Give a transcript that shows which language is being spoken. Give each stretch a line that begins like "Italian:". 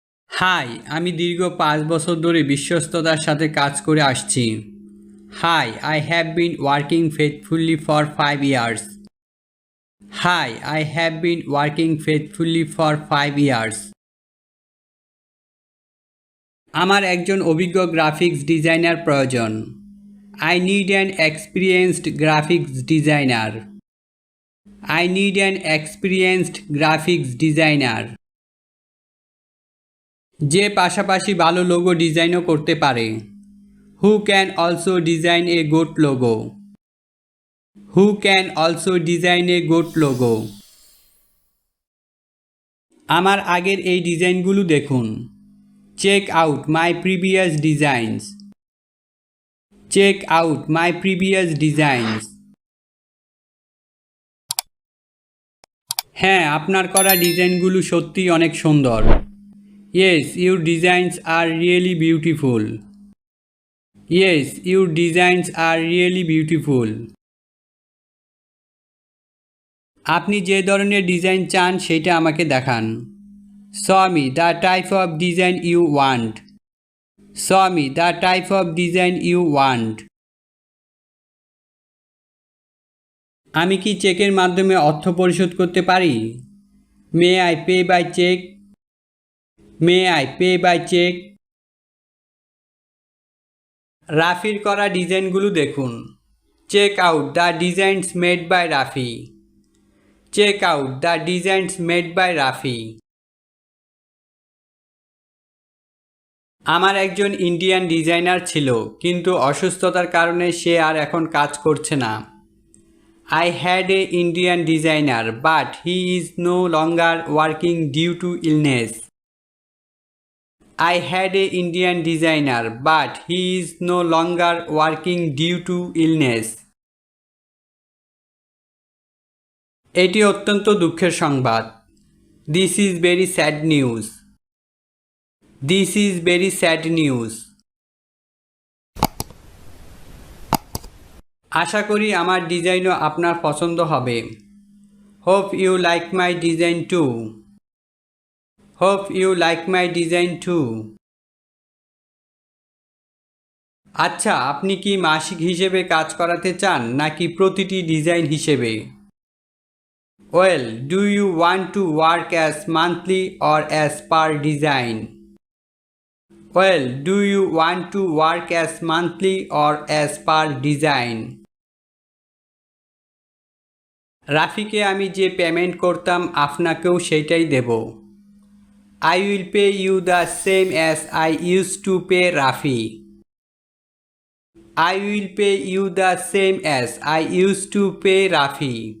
Bangla: High, আমি দীর্ঘ ৫ বছর ধরে বিশ্বস্ততার সাথে কাজ করে আসছি।
English: Hi, I have been working faithfully for 5 years. Hi, I have been working faithfully for 5 years.
Bangla: আমার একজন অভিজ্ঞ গ্রাফিক্স ডিজাইনার প্রয়োজন।
English: I need an experienced graphics designer. I need an experienced graphics designer.
Bangla: যে পাশাপাশি ভালো লোগো ডিজাইনও করতে পারে।
English: Who can also design a good logo? Who can also design a good logo?
Bangla: আমার আগের এই ডিজাইনগুলো দেখুন।
English: Check out my previous designs. Check out my previous designs.
Bangla: হ্যাঁ, আপনার করা ডিজাইনগুলো সত্যিই অনেক সুন্দর।
English: Yes, your designs are really beautiful. Yes, your designs are really beautiful.
Bangla: আপনি যে ধরনের ডিজাইন চান সেটা আমাকে দেখান।
English: Show me the type of design you want. Show me the type of design you want.
Bangla: আমি কি চেকের মাধ্যমে অর্থ পরিশোধ করতে পারি?
English: May I pay by check? May I pay by check?
Bangla: রাফির করা ডিজাইনগুলো দেখুন।
English: Check out the designs made by Rafi. Check out the designs made by Rafi.
Bangla: আমার একজন ইন্ডিয়ান ডিজাইনার ছিল, কিন্তু অসুস্থতার কারণে সে আর এখন কাজ করছে না।
English: I had a Indian designer, but he is no longer working due to illness. I had a Indian designer, but he is no longer working due to illness.
Bangla: এটি অত্যন্ত দুঃখের সংবাদ।
English: This is very sad news. This is very sad news.
Bangla: আশা করি আমার ডিজাইনও আপনার পছন্দ হবে।
English: Hope you like my design too. Hope you like my design too.
Bangla: আচ্ছা, আপনি কি মাসিক হিসেবে কাজ করাতে চান নাকি প্রতিটি ডিজাইন হিসেবে?
English: Well, do you want to work as monthly or as per design? Well, do you want to work as monthly or as per design?
Bangla: রাফিকে আমি যে পেমেন্ট করতাম আপনাকেও সেইটাই দেব।
English: I will pay you the same as I used to pay Rafi. I will pay you the same as I used to pay Rafi.